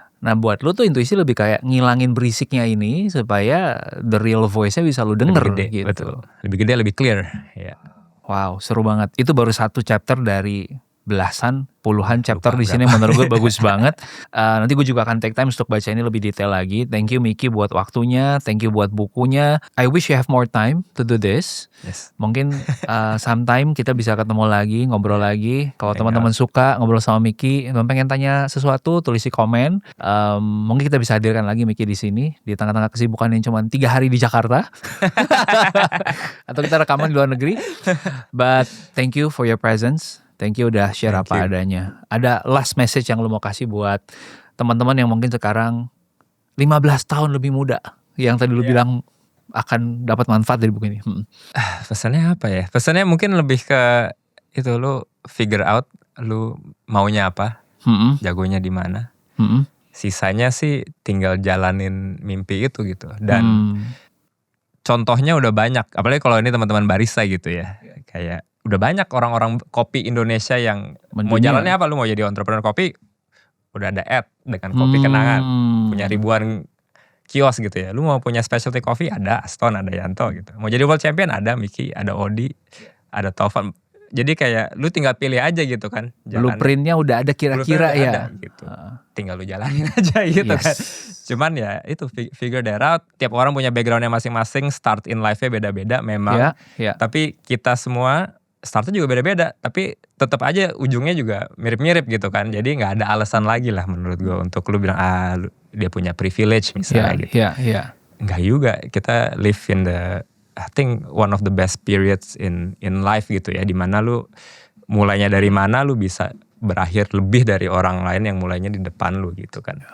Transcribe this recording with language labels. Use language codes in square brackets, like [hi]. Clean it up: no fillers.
[id] Nah buat lu tuh intuisi lebih kayak ngilangin berisiknya ini supaya the real voice-nya bisa lu denger lebih gede, gitu. Betul. Lebih gede, lebih clear. Ya. Wow, seru banget. Itu baru satu chapter dari puluhan chapter di sini menurut gue bagus banget. Nanti gue juga akan take time untuk baca ini lebih detail lagi. Thank you Miki buat waktunya, thank you buat bukunya. [en] I wish you have more time to do this. Yes. [id] Mungkin sometime kita bisa ketemu lagi, ngobrol lagi. Kalau teman-teman suka ngobrol sama Miki, pengen tanya sesuatu, tulis di komen. Mungkin kita bisa hadirkan lagi Miki di sini di tengah-tengah kesibukan yang cuma 3 hari di Jakarta. Atau kita rekaman di luar negeri. [en] But thank you for your presence. [id] Thank you udah share apa adanya. Ada last message yang lu mau kasih buat teman-teman yang mungkin sekarang 15 tahun lebih muda. Yang tadi lu bilang akan dapat manfaat dari buku ini. Pesannya apa ya? Pesannya mungkin lebih ke itu, lu figure out lu maunya apa, jagonya di mana. Sisanya sih tinggal jalanin mimpi itu gitu. Dan contohnya udah banyak. Apalagi kalau ini teman-teman barista gitu ya. Kayak udah banyak orang-orang kopi Indonesia yang mau jalannya apa, lu mau jadi entrepreneur kopi, udah ada ad dengan kopi kenangan, punya ribuan kios gitu ya. Lu mau punya specialty coffee, ada Aston, ada Yanto gitu. Mau jadi world champion, ada Miki, ada Odi, ada Tovan. Jadi kayak lu tinggal pilih aja gitu kan. Blueprintnya udah ada kira-kira ya. Ada, gitu. Tinggal lu jalanin aja gitu kan. Cuman ya itu [en] figure that out. [id] Tiap orang punya backgroundnya masing-masing. Start in life-nya beda-beda memang. Tapi kita semua startnya juga beda-beda. Tapi tetap aja ujungnya juga mirip-mirip gitu kan. Jadi gak ada alasan lagi lah menurut gue untuk lu bilang dia punya privilege misalnya gitu. Enggak juga. Kita [en] live in the I think one of the best periods in life [id] gitu ya, dimana lu mulainya dari mana lu bisa berakhir lebih dari orang lain yang mulainya di depan lu gitu kan.